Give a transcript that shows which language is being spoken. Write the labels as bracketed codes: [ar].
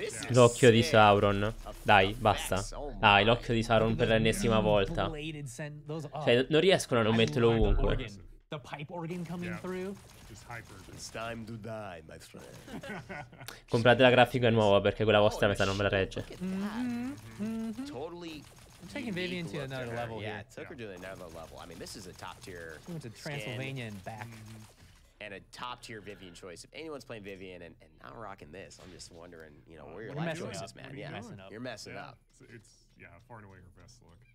[it] L'occhio di Sauron. Dai, basta. Dai, l'occhio di Sauron per l'ennesima volta. Cioè, non riescono a non metterlo ovunque. [en] the pipe organ coming through. Just hyper. It's time to die, my friend. [it] Comprate la grafica nuova perché quella vostra meta non ve la regge. [en] Totally. I'm taking Vivian to another level Yeah, here. took her to another level. I mean, this is a top tier. She went to Transylvania and back. And a top tier Vivian choice. If anyone's playing Vivian and not rocking this, I'm just wondering, you know, where your life choices, man. Yeah, you're messing up. It's far and away her best look.